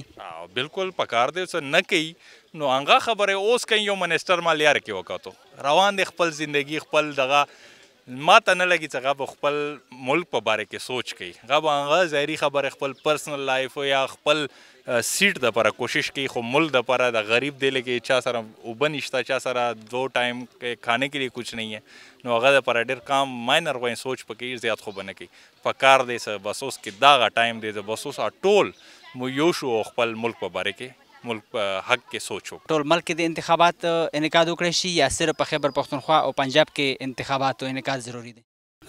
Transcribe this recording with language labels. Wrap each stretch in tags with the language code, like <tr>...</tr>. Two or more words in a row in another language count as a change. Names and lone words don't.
<ps>بالکل پکار دی چې نه کوي نو هغه خبره اوس کوي یو منسټر ما لیار کې وکړو روان دی خپل زندگی خپل دغه ما ته نه لګي چې هغه به خپل ملک په باره کې سوچ کوي هغه به هغه ظاهري خبرې خپل</ps> <en>personal life</en> <ps>یا خپل سیټ دپاره کوشش کوي خو ملک دپاره د غریب دی لکه چا سره اوبه نشته چا سره 2 ټایم</ps> <ur>کھانے کے لیے کچھ نہیں ہے</ur> <ps>نو هغه دپاره ډېر کام ماینر غوی سوچ پکې زیات خو به نه کوي پکار دی چې بس اوس کې دغه ټایم دی بس اوس ټول مو یو شو خپل ملک په باره کې ملک په حق کې سوچ وکړو. ټول ملک کې د انتخابات انعقاد وکړی شي یا صرف په خیبر پختونخوا او پنجاب کې انتخاباتو انعقاد ضروری دی؟</ps>